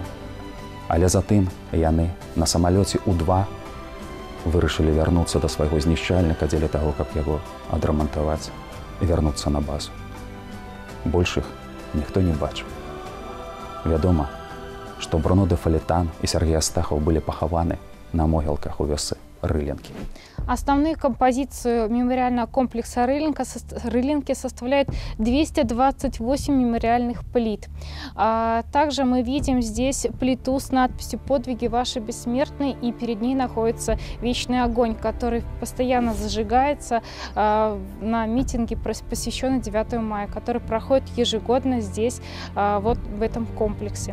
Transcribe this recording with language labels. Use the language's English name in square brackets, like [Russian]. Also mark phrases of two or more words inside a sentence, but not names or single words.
[Belarusian] Але затым яны на самалёце У-2 вырашылі вярнуцца да свайго знішчальніка дзеля таго, каб яго адрамантаваць і вярнуцца на базу. Больш іх ніхто не бачыў. Вядома, што Бруно де Фалетан і Сергей Астахаў былі пахаваны на могілках у вёсцы Рылінкі. [Russian] Основные композиции мемориального комплекса Рылинки составляют 228 мемориальных плит. Также мы видим здесь плиту с надписью «Подвиги ваши бессмертные», и перед ней находится вечный огонь, который постоянно зажигается на митинге, посвященный 9 мая, который проходит ежегодно здесь, вот в этом комплексе.